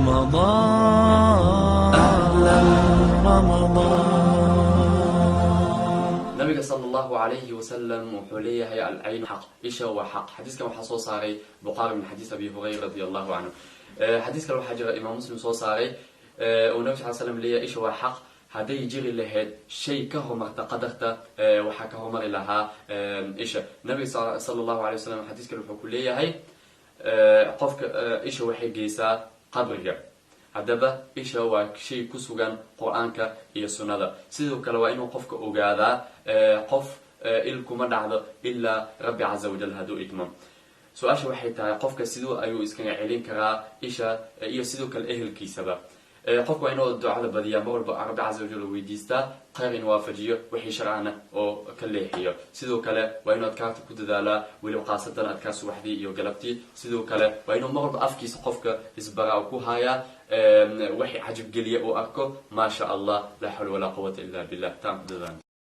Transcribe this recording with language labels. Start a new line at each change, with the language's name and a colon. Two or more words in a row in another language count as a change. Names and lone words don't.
Arabic: رمضان أهلا رمضان.
Somali: nabiga
Arabic: صلى الله عليه وسلم
Somali: wuxuu leeyahay
Arabic: العين حق
Somali: isha waa xaq. xadiiskan waxaa soo saaray Bukhari
Arabic: من حديث أبي هريرة رضي الله عنه.
Somali: xadiiskan waxaa jira Imam Muslim soo saaray oo nabiga
Arabic: صلى الله عليه وسلم
Somali: leeyahay isha waa xaq. hadday jiri lahayd shay ka horumarta qadarta waxaa ka horumari lahaa isha. nabiga
Arabic: صلى الله عليه وسلم
Somali: xadiiskan wuxuu ku leeyahay qofka isha waxay geysaa qabriga. haddaba isha waa shay ku sugan qur-aanka iyo sunnada. sidoo kale waa inuu qofka ogaadaa qof il kuma dhacdo ilaa rabbi
Arabic: عز وجل
Somali: hadduu idmo. su-aasha waxay tahay qofka siduu ayuu iskaga celin karaa isha iyo sidoo kale ehelkiisaba. qofka waa inuu ducada badiyaa mar walba rabbi
Arabic: عز وجل
Somali: weydiistaa khayr in waafajiyo wixii sharcana oo ka leexiyo. sidoo kale waa inuu adkaarta ku dadaalaa weliba khaasatan adkaar subaxdii iyo galabtii. sidoo kale waa inuu mar walba afkiisa qofka isbaraa ku hayaa wixii cajab geliya uu arko.
Arabic: ما شاء الله لا حول ولا قوة إلا بالله.